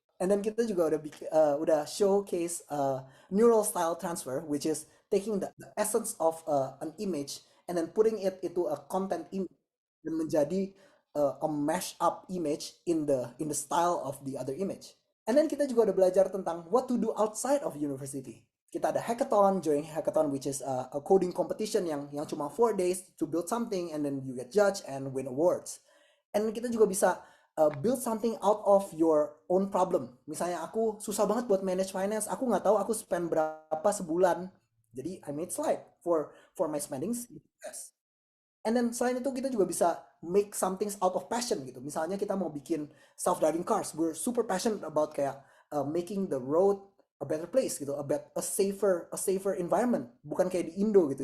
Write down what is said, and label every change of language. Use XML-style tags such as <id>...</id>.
<en>And then</en> <id>kita juga udah</id> <en>showcase neural style transfer, which is taking the essence of an image and then putting it into a content image</en> <id>dan menjadi</id> <en>a mash up image in the style of the other image. And then</en> <id>kita juga udah belajar tentang</id> <en>what to do outside of university.</en> <id>Kita ada hackathon,</id> <en>join hackathon, which is a coding competition</en> <id>yang cuma</id> <en>4 days to build something and then you get judged and win awards. And</en> <id>kita juga bisa</id> <en>build something out of your own problem.</en> <id>Misalnya aku susah banget buat</id> <en>manage finance,</en> <id>aku nggak tahu aku</id> <en>spend</en> <id>berapa sebulan. Jadi</id> <en>I made slide for my spendings. Yes. And then</en> <id>selain itu kita juga bisa</id> <en>make something out of passion gitu.</en> <id>Misalnya kita mau bikin</id> <en>self-driving cars, we're super passionate about kayak making the road a better place gitu, a safer environment.</en> <id>Bukan kayak di Indo gitu.</id>